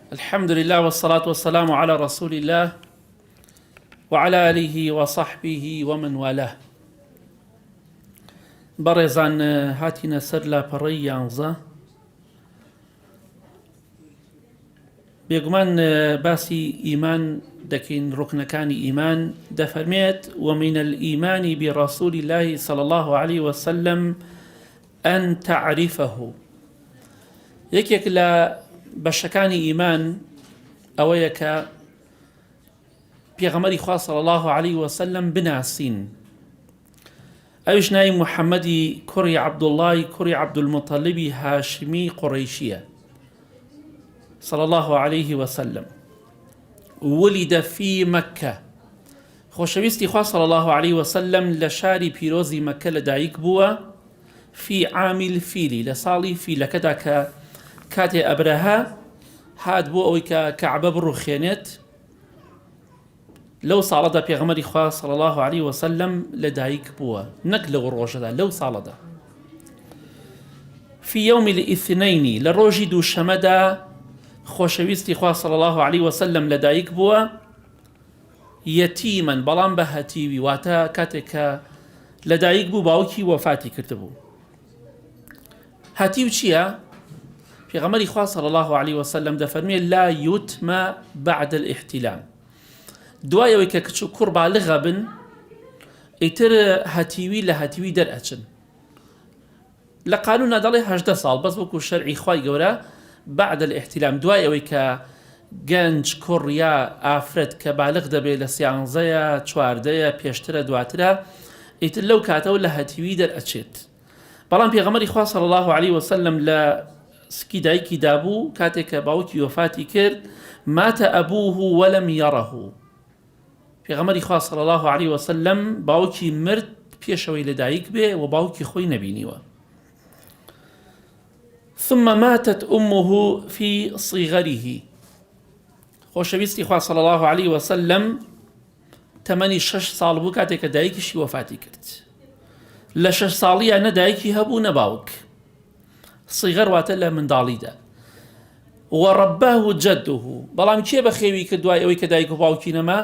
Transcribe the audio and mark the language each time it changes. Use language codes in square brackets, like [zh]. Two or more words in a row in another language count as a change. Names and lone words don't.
[ar] الحمد لله والصلاة والسلام على رسول الله وعلى آله وصحبه ومن والاه. [ckb] بەڕێزان هاتینە سەر لاپەڕەی 11. بێگومان باسی ئیمان دەکەین، ڕوکنەکانی ئیمان. [ar] دەفەرمێت ومن الإيمان برسول الله صلى الله عليه وسلم أن تعرفه. [ckb] یەکێک لە بەشەکانی ئیمان ئەوەیە کە پێغەمبەری خوا [ar] صلی الله عليه وسلم [ckb] بناسین. ئەویش ناوی محەممەدی کوڕی عەبدوڵڵای کوڕی عەبدولموطەلیبی هاشمی قوڕەیشیە [ar] صلى الله عليه وسلم. ولد في مكة. [ckb] خۆشەویستی خوا [ar] صلى الله عليه وسلم [ckb] لە شاری پیرۆزی مەکە لەدایک بووە [ar] في عام الفیل، [ckb] لە ساڵی فیلەکەدا کە کاتێ ئەبرەها هات بۆ ئەوەی کە کەعبە بڕوخێنێت. لەو ساڵەدا پێغەمبەری خوا [ar] صلی الله عليه وسلم [ckb] لەدایک بووە، نەک لەو ڕۆژەدا، لەو ساڵەدا. [ar] في يوم الاثنين، [ckb] لە ڕۆژی دووشەمەدا خۆشەویستی خوا [ar] صلی الله عليه وسلم [ckb] لەدایک بووە یەتیمەن، بەڵام بە هەتیوی، واتە کاتێک کە لەدایک بوو باوکی وەفاتی کردبوو. هەتیو چییە؟ پێغەمبەری خوا [ar] صلی الله عليه وسلم [ckb] دەفەرمێ [ar] لا يتم بعد الاحتلام. [ckb] دوایەوەی کە کچ و کوڕ بالغە بن ئیتر هەتیوی لە هەتیوی دەرئەچن. لە قانونا دەڵێ 18 ساڵ، بەس وەکو شەرعی خوای گەورە [ar] بعد الاحتلام، [ckb] دوای ئەوەی کە گەنج کوڕ یا ئافرەت کە بالغ دەبێت لە 13 14 پێشترە دواترە، ئیتر لەو کاتەوە لە هەتیوی دەرئەچێت. بەڵام پێغەمبەری خوا [ar] صلی الله عليه وسلم [ckb] لە سکی دایکی دابوو کاتێک کە باوکی وەفاتی کرد، [ar] ماتە ئەبوه وەلەم یەڕەه. [ckb] پێغەمبەری خوا [ar] صلی الله عليه وسلم [ckb] باوکی مرد پێشەوەی لەدایک بێ و باوکی خۆی نەبینیوە. [ar] ثم ماتت أمه في صغره. [ckb] خۆشەویستی خوا [ar] صلی الله عليه وسلم [ckb] تەمەنی 6 ساڵ بوو کاتێک کە دایکیشی وەفاتی کرد. لە 6 ساڵیە نە دایکی هەبوو نە باوک. صغر واتە لە منداڵیدا. [ar] وەڕەباه جەدوه، [ckb] بەڵام کێ بە خێوی کرد دوای ئەوەی کە دایک و باوکی نەما؟